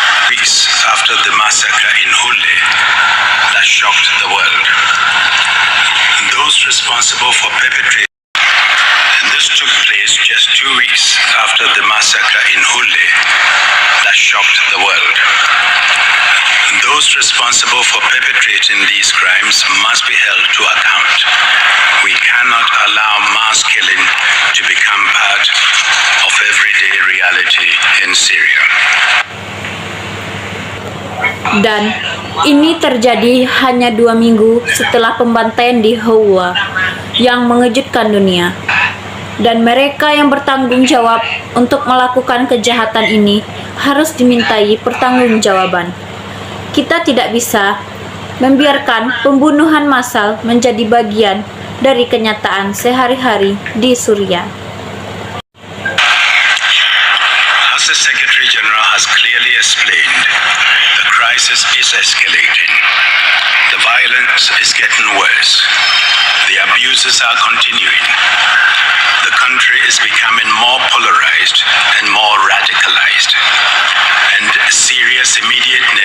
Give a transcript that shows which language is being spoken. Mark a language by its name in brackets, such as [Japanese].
[English] Weeks after the massacre in Hule that shocked the world, those responsible for perpetrating, and this took place just 2 weeks after the massacre in Hule that shocked the world. Those responsible for perpetrating these crimes must be held to account. We cannot allow mass killing to become part of everyday reality in Syria. [Indonesian] Dan ini terjadi hanya 2 minggu setelah pembantaian di Hauwa yang mengejutkan dunia. Dan mereka yang bertanggung jawab untuk melakukan kejahatan ini harus dimintai pertanggungjawaban. Kita tidak bisa membiarkan pembunuhan massal menjadi bagian dari kenyataan sehari-hari di Suriah. [English] As the Secretary General has clearly explained, the crisis is escalating. The violence is getting worse. The abuses are continuing. The country is becoming more polarized and more radicalized. And Syria's immediate